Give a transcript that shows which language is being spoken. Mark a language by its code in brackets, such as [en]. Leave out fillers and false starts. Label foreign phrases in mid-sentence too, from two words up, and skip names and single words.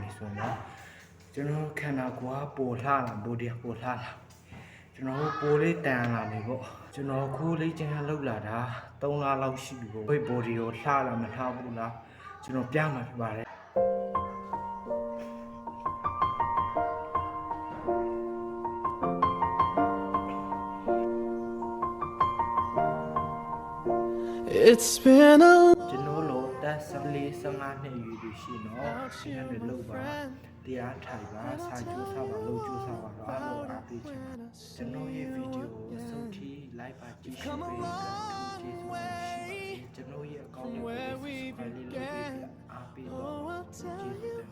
[my] ပြီဆိုတော့ကျွန်တော်ခန္ဓာကိုယ်ကပိုလှလာဘိုဒီပိုလှလာကျွန်တော်ပိုလေးတန်လာနေပေါ့ကျွန်တော်ခိုးလေ့ကျင့်ခန်းလုပ်လာတာ3လလောက်ရှိပြီပေါ့ဘိတ်ဘိုဒီကိုလှလာမလှဘူးလားကျွန်တော်ပြမှာဖြစ်ပါတယ် [en] It's been a [my] ကျွန်တော်တို့တက်15နှစ်ယူပြီးရှိတော့ရှင်းတယ်လို့ပါတရားထိုင်ပါစာကြိုးစားပါလို့ကြိုးစားပါတော့အားလုံးအားပေးချင်ကျွန်တော်ရဲ့ဗီဒီယိုကိုစုထိ like ပါကြည့်ရှုပေးကြကျေးဇူးပါရှိပါတယ်ကျွန်တော်ရဲ့အကောင့်တွေကို subscribe လုပ်ပေးအားပေးတော့ကျေးဇူး